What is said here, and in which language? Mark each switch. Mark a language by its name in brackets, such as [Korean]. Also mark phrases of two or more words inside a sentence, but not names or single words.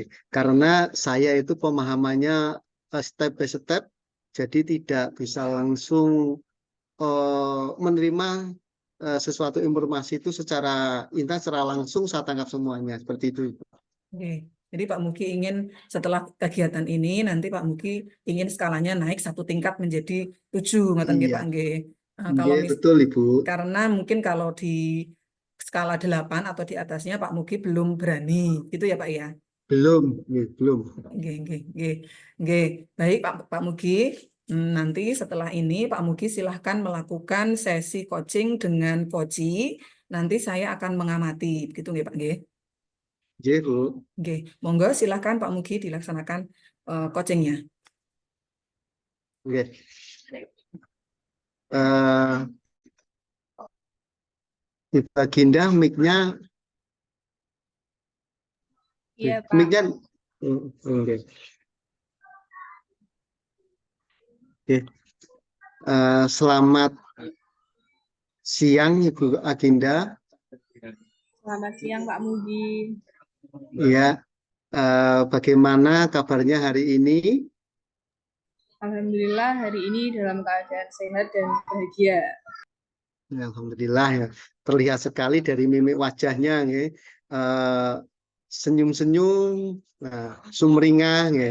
[Indonesian] Karena saya itu pemahamannya [English] step by step, [Indonesian] jadi tidak bisa langsung menerima sesuatu informasi itu secara instan, secara langsung saya tangkap semuanya. Seperti itu, Ibu. Oke. Jadi Pak Muki ingin setelah kegiatan ini nanti Pak Muki ingin skalanya naik satu tingkat menjadi 7, [Javanese] ngoten nggih [Indonesian] Iya, Pak nggih. Nah, kalau nggih, betul, Ibu. karena mungkin kalau di skala 8 atau di atasnya Pak Muki belum berani, gitu ya Pak ya. Belum, nggih, belum. [Javanese] Nggih, nggih, nggih. Nggih. Baik Pak Mugi. [Indonesian] Nanti setelah ini Pak Mugi silahkan melakukan sesi coaching dengan Koji. Nanti saya akan mengamati, gitu nggih Pak nggih. Nggih, Bu. Oke, monggo silakan Pak Mugi dilaksanakan coachingnya. Nggih. Eh, Ibu Baginda, mic-nya, Iya, Pak. mic-nya, [Javanese] nggih. Nggih. [Indonesian] Selamat siang, Ibu Aginda. Selamat siang, Pak Mugi. Ya, Bagaimana kabarnya hari ini? Alhamdulillah hari ini dalam keadaan sehat dan bahagia. Ya, alhamdulillah ya. Terlihat sekali dari mimik wajahnya, ya. Eh, senyum-senyum, nah, sumringah, ya.